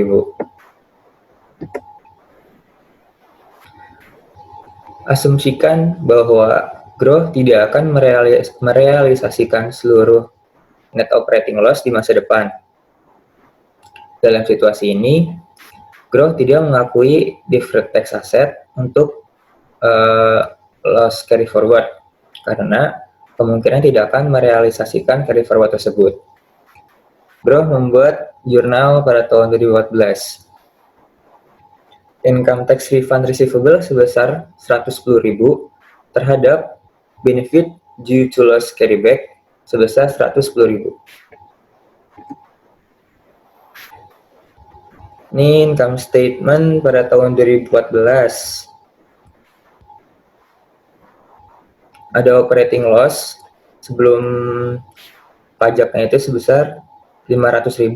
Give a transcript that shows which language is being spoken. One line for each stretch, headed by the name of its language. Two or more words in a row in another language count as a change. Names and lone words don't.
Indonesian: Asumsikan bahwa Groh tidak akan merealisasikan seluruh
English: net operating loss
Indonesian: di masa depan. Dalam situasi ini, Groh tidak mengakui
English: deferred tax asset
Indonesian: untuk
English: loss carry forward
Indonesian: karena kemungkinan tidak akan merealisasikan
English: carry forward
Indonesian: tersebut. Groh membuat jurnal pada tahun 2014.
English: Income tax refund receivable
Indonesian: sebesar 110.000 terhadap
English: benefit due to loss carryback
Indonesian: sebesar 110.000. Ini
English: income statement
Indonesian: pada tahun 2014. Ada
English: operating loss
Indonesian: sebelum pajaknya itu sebesar 500.000.